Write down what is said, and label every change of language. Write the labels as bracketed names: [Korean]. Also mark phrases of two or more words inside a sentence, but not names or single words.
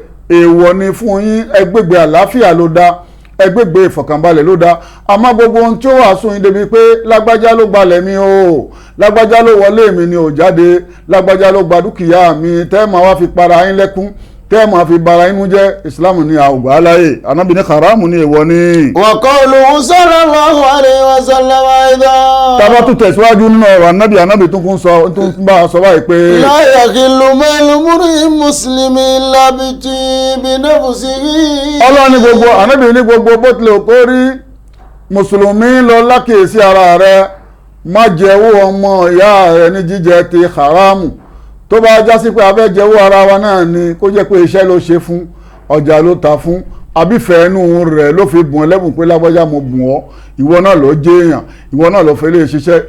[Yoruba] Èèwọ̀ ni fún yín, ẹgbẹ́gbẹ àlàáfíà ló dá, ẹgbẹ́gbẹ ìfọ̀kànbalẹ̀ ló dá. Àmọ́ gbogbo ohun tí ó wà sún yín débi pé lágbájá ló gbalẹ̀ mi o, lágbájá ló wọlé mi ni ò jáde, lágbájá ló gba dúkìá mi, tẹ́ máa wá fi para yín lẹ́kún, tẹ́ máa fi bara inú jẹ́. Ìsìlámù ní àwùgbà aláyè, Ànábì ní haramu ní èèwọ̀ ni. [Arabic] وقوله صلى الله عليه وسلم أيضا. [Yoruba] Tábà tún tẹ̀síwájú nínú ọ̀rọ̀ Ànábì tún bá a sọ báyìí pé [Arabic] لا يحل مال مرء مسلم إلا بنفسه. [Yoruba] Ọlọ́run ní gbogbo, Ànábì ní gbogbo bó tilẹ̀ kó rí, mùsùlùmí lọ lákèésí ara rẹ̀, má jẹ́wọ́ ọmọ ìyá rẹ̀ ní jíjẹ ti haramu. Tó bá já sí pé a fẹ́ jẹ́wọ́ ara wa náà ni, kó jẹ́ pé iṣẹ́ ló ṣe fún, ọjà ló ta fún, àbífẹ́ inú rẹ̀ ló fi bùn ẹlẹ́bùn pé lágbájá mo bùn ọ́, ìwọ náà ló jẹ́ èèyàn, ìwọ náà ló fẹ́ lè ṣiṣẹ́.